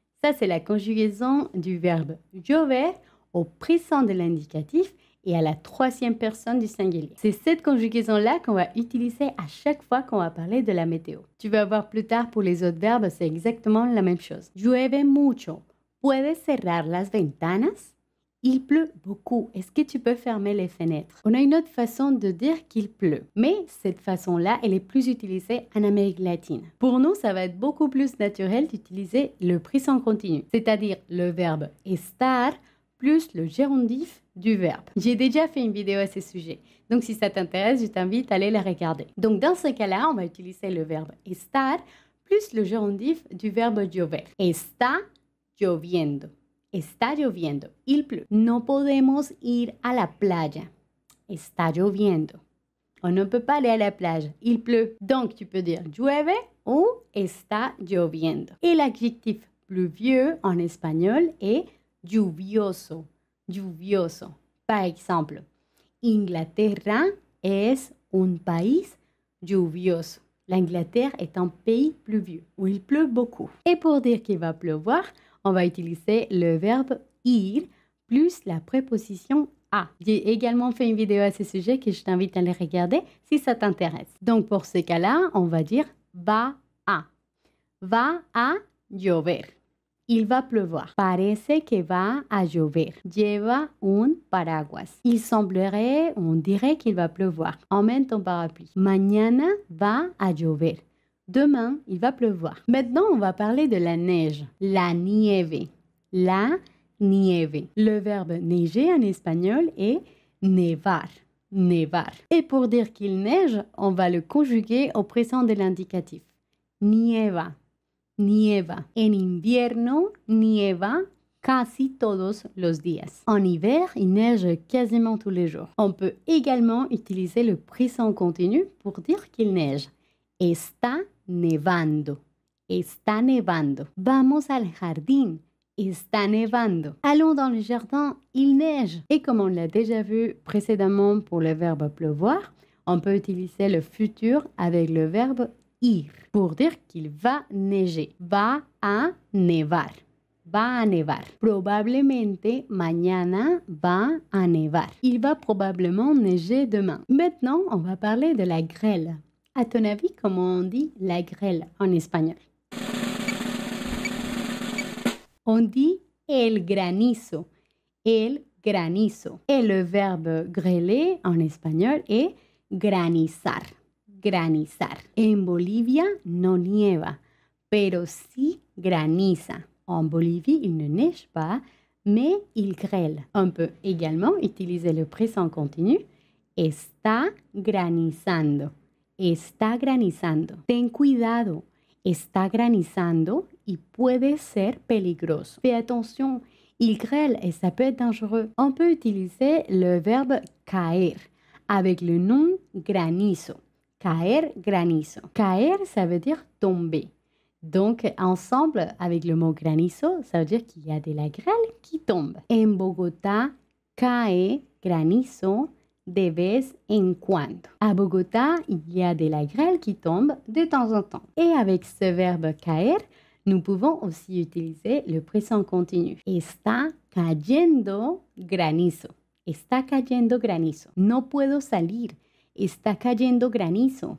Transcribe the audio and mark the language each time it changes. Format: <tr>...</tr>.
<fr>Ça, c'est la conjugaison du verbe llover au présent de l'indicatif et à la troisième personne du singulier. C'est cette conjugaison-là qu'on va utiliser à chaque fois qu'on va parler de la météo. Tu vas voir plus tard pour les autres verbes, c'est exactement la même chose.</fr> <es>Llueve mucho. ¿Puedes cerrar las ventanas?</es> <fr>Il pleut beaucoup. Est-ce que tu peux fermer les fenêtres? On a une autre façon de dire qu'il pleut. Mais cette façon-là, elle est plus utilisée en Amérique latine. Pour nous, ça va être beaucoup plus naturel d'utiliser le présent continu, c'est-à-dire le verbe estar plus le gérondif du verbe. J'ai déjà fait une vidéo à ce sujet. Donc, si ça t'intéresse, je t'invite à aller la regarder. Donc, dans ce cas-là, on va utiliser le verbe estar plus le gérondif du verbe llover.</fr> <es>Está lloviendo. Está lloviendo.</es> <fr>Il pleut.</fr> <es>No podemos ir a la playa. Está lloviendo.</es> <fr>On ne peut pas aller à la plage. Il pleut. Donc, tu peux dire llueve ou</fr> <es>está lloviendo.</es> <fr>Et l'adjectif pluvieux en espagnol est lluvioso.</fr> <es>Lluvioso.</es> <fr>Par exemple,</fr> <es>Inglaterra es un país lluvioso.</es> <fr>L'Angleterre est un pays pluvieux où il pleut beaucoup. Et pour dire qu'il va pleuvoir, on va utiliser le verbe ir plus la préposition a. J'ai également fait une vidéo à ce sujet que je t'invite à aller regarder si ça t'intéresse. Donc, pour ce cas-là, on va dire va a.</fr> <es>Va a llover.</es> <fr>Il va pleuvoir.</fr> <es>Parece que va a llover. Lleva un paraguas.</es> <fr>Il semblerait, on dirait qu'il va pleuvoir. Emmène ton parapluie.</fr> <es>Mañana va a llover.</es> <fr>Demain, il va pleuvoir. Maintenant, on va parler de la neige.</fr> <es>La nieve. La nieve.</es> <fr>Le verbe neiger en espagnol est nevar. Nevar. Et pour dire qu'il neige, on va le conjuguer au présent de l'indicatif.</fr> <es>Nieva. Nieva. En invierno, nieva casi todos los días.</es> <fr>En hiver, il neige quasiment tous les jours. On peut également utiliser le présent continu pour dire qu'il neige.</fr> <es>Está nevando. Está nevando. Vamos al jardín. Está nevando.</es> <fr>Allons dans le jardin, il neige. Et comme on l'a déjà vu précédemment pour le verbe pleuvoir, on peut utiliser le futur avec le verbe ir pour dire qu'il va neiger.</fr> <es>Va a nevar. Va a nevar. Probablemente mañana va a nevar.</es> <fr>Il va probablement neiger demain. Maintenant, on va parler de la grêle. À ton avis, comment on dit la grêle en espagnol? On dit</fr> <es>el granizo. El granizo.</es> <fr>Et le verbe grêler en espagnol est granizar.</fr> <es>Granizar. En Bolivia no nieva, pero sí graniza.</es> <fr>En Bolivie, il ne neige pas, mais il grêle. On peut également utiliser le présent continu.</fr> <es>Está granizando. Está granizando. Ten cuidado. Está granizando y puede ser peligroso.</es> <fr>Fais attention. Il grêle et ça peut être dangereux. On peut utiliser le verbe caer avec le nom granizo.</fr> <es>Caer, granizo. Caer,</es> <fr>ça veut dire tomber. Donc, ensemble, avec le mot granizo, ça veut dire qu'il y a de la grêle qui tombe.</fr> <es>En Bogotá, cae granizo de vez en cuando.</es> <fr>À Bogotá, il y a de la grêle qui tombe de temps en temps. Et avec ce verbe caer, nous pouvons aussi utiliser le présent continu.</fr> <es>Está cayendo granizo. Está cayendo granizo. No puedo salir. Está cayendo granizo.</es>